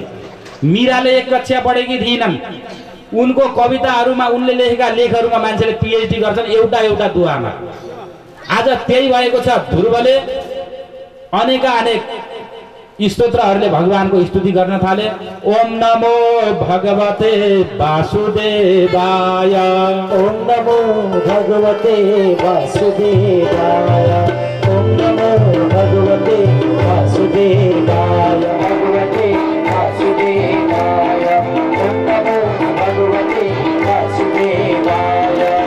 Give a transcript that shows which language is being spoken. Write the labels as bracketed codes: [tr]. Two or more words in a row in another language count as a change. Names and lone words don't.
[ne] मीराले 1 कक्षा पढेकी थिएनन्, उनको कविताहरूमा, उनले लेखेका लेखहरूमा मान्छेले पिएचडी गर्छन् एउटा दुवामा। आज त्यही भएको छ। ध्रुवले अनेक स्तोत्रहरूले भगवानको स्तुति गर्न थाले। [sa] ओम नमो भगवते वासुदेवाय, ओम नमो भगवते वासुदेवाय, ओम नमो भगवते वासुदेवाय, भगवते वासुदेवाय, ओम नमो भगवते वासुदेवाय।